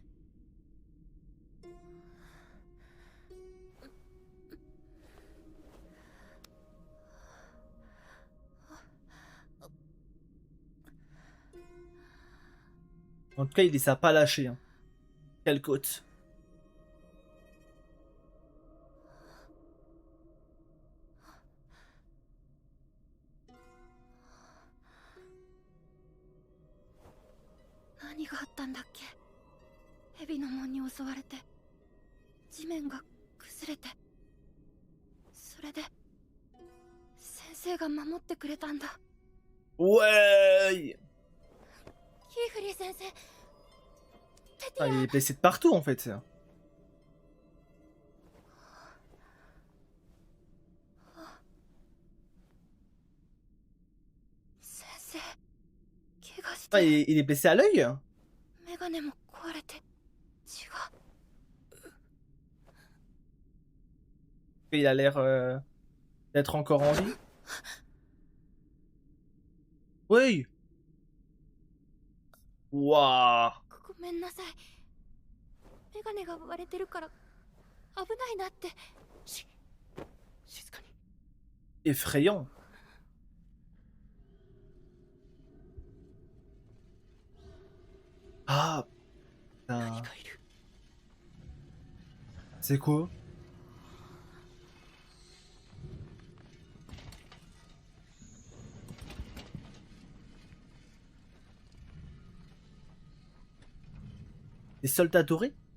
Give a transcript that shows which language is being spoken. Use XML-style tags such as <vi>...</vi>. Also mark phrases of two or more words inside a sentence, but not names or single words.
<fr>En tout cas, il les a pas lâchés. Hein. Quelle côte. Qu'est-ce qui s'est passé?</fr> <ja>蛇の門に襲われて、地面が崩れて、それで先生が守ってくれたんだ。</ja> <fr>Ouais.</fr> <ja>キーフリー先生。</ja> <fr>Ah, il est blessé de partout en fait.</fr> <ja>先生、怪我し</ja> <fr>Ah,</fr> <ja>て。</ja> <fr>il est blessé à l'œil.</fr> <ja>メガネも壊れて血が。</ja> <fr>Il a l'air d'être encore en vie. Oui. Waouh.</fr> <ja>ごめんなさい。メガネが割れてるから危ないなって。静かに。</ja> <fr>Effrayant. Ah. Putain. C'est quoi? Des soldats dorés?</fr>